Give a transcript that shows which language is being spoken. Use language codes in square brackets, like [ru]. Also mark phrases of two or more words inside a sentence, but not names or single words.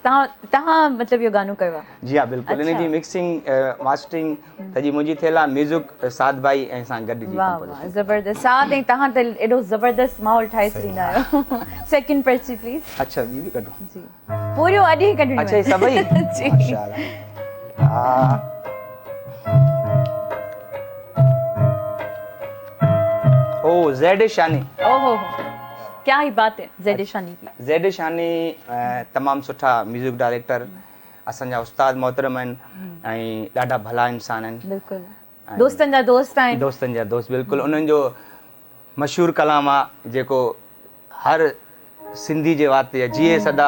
[sd] तव्हां मतलब इहो गानो कयो आहे? जी हाँ, बिल्कुलु। इन जी [en] mixing mastering [sd] सॼी मुंहिंजी थियल आहे, म्यूज़िक साद भाई ऐं सां गॾु जी वाह वाह, ज़बरदस्त। साथ ऐं तव्हां त एॾो ज़बरदस्त माहौल ठाहे छॾींदा आहियो। सेकंड पर्ची प्लीज़। अच्छा, ॿी बि कढो? जी, पूरियूं अॼु ई कढणियूं अच्छा, ये सभई? जी। माशाअल्लाह। हाँ। ओ ज़ैड शानी। [hi] ओहो, क्या ही बात है ज़ैड शानी की। [sd] ज़ैड शानी तमामु सुठा [en] music director, [sd] असांजा उस्ताद मोहतरम आहिनि ऐं ॾाढा भला इंसान आहिनि। बिल्कुलु, दोस्तनि जा दोस्त आहिनि। दोस्तनि जा दोस्त, बिल्कुलु। उन्हनि जो मशहूरु कलाम आहे जेको हर सिंधी जे वास्ते जीए सदा